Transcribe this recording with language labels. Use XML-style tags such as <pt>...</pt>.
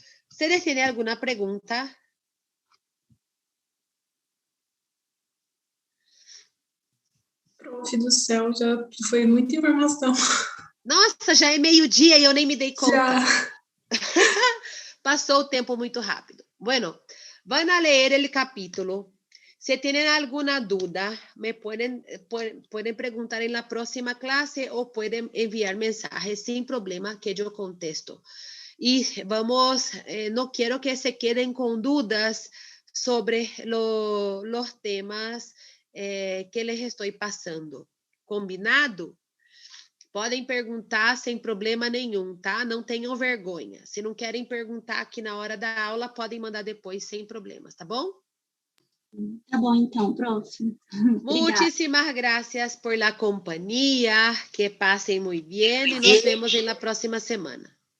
<es>¿Ustedes tienen alguna pregunta?</es> <pt>Prof do céu, já foi muita informação. Nossa, já é meio-dia e eu nem me dei conta. Já.</pt> <es>Pasó el tiempo muy rápido. Bueno, van a leer el capítulo. Si tienen alguna duda, me pueden preguntar en la próxima clase o pueden enviar mensajes sin problema que yo contesto. Y vamos, no quiero que se queden con dudas sobre los temas que les estoy pasando. ¿Combinado?</es> <pt>Podem perguntar sem problema nenhum, tá? Não tenham vergonha. Se não querem perguntar aqui na hora da aula, podem mandar depois sem problemas, tá bom? Tá bom, então, prof.</pt> <es>Muchísimas gracias por la compañía. Que pasen muy bien y nos vemos en la próxima semana.</es>